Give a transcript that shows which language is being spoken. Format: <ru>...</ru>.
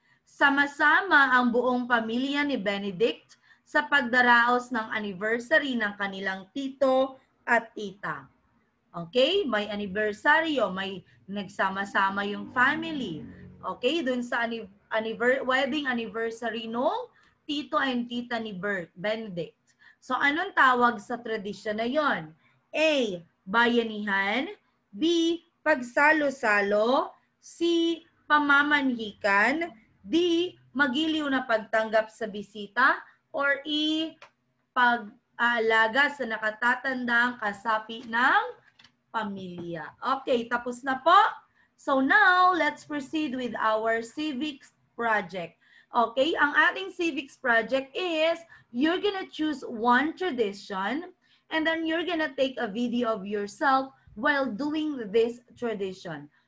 <tl>Sama-sama ang buong pamilya ni Benedict sa pagdaraos ng anniversary ng kanilang tito at tita. Okay? May anniversary o may nagsama-sama yung family. Okay? Dun sa wedding anniversary nung tito and tita ni Benedict. So, anong tawag sa tradisyon na yon? A, bayanihan. B, pagsalo-salo. C, pamamanhikan. D, magiliw na pagtanggap sa bisita. Or E, pag-aalaga sa nakatatandang kasapi ng pamilya. Okay, tapos na po.</tl> <en>So now, let's proceed with our civics project. Okay,</en> <tl>ang ating</tl> <en>civics project is, you're gonna choose one tradition and then you're gonna take a video of yourself while doing this tradition.</en>